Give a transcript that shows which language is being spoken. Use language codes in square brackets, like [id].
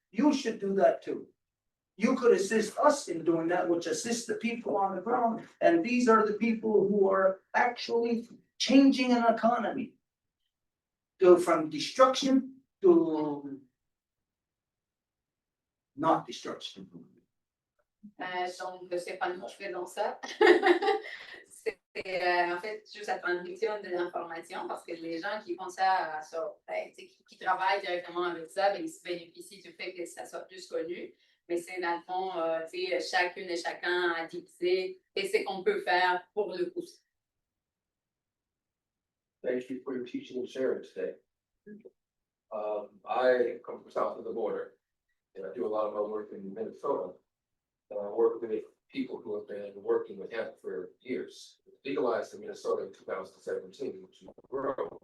[en] You should do that too. You could assist us in doing that, which assists the people on the ground. And these are the people who are actually changing an economy. From destruction to not destruction. [fr] Donc, Stéphane, je fais donc ça. C'est en fait juste la transmission de l'information parce que les gens qui font ça, qui travaillent directement avec ça, ben, ils se bénéficient du fait que ça soit plus connu. Mais c'est dans le fond, chacune et chacun a divisé et c'est qu'on peut faire pour le coup. [en] Thank you for your teaching and sharing today. I come from south of the border, and I do a lot of my work in Minnesota. And I work with people who have been working with hemp for years. It was legalized in Minnesota in 2017, which is a grow.